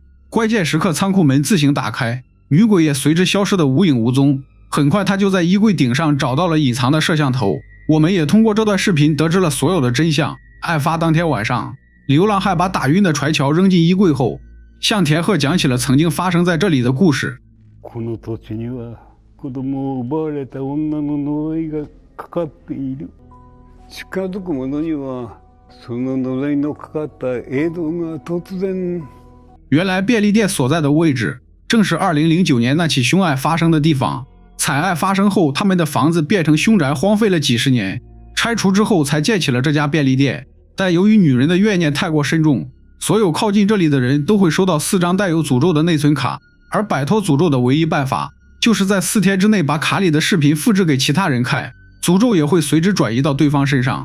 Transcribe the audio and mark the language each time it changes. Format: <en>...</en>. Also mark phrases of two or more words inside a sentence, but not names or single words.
<zh>关键时刻，仓库门自行打开，女鬼也随之消失得无影无踪。很快，她就在衣柜顶上找到了隐藏的摄像头。我们也通过这段视频得知了所有的真相。案发当天晚上，流浪汉把打晕的传桥扔进衣柜后，向田鹤讲起了曾经发生在这里的故事。</zh> <ja>この土地には子供を奪われた女の呪いがかかっている。近づく者にはその呪いのかかった映像が突然。</ja> <zh>原来便利店所在的位置正是2009年那起凶案发生的地方。惨案发生后，他们的房子变成凶宅，荒废了几十年，拆除之后才建起了这家便利店。但由于女人的怨念太过深重，所有靠近这里的人都会收到4张带有诅咒的内存卡，而摆脱诅咒的唯一办法，就是在4天之内把卡里的视频复制给其他人看，诅咒也会随之转移到对方身上。</zh>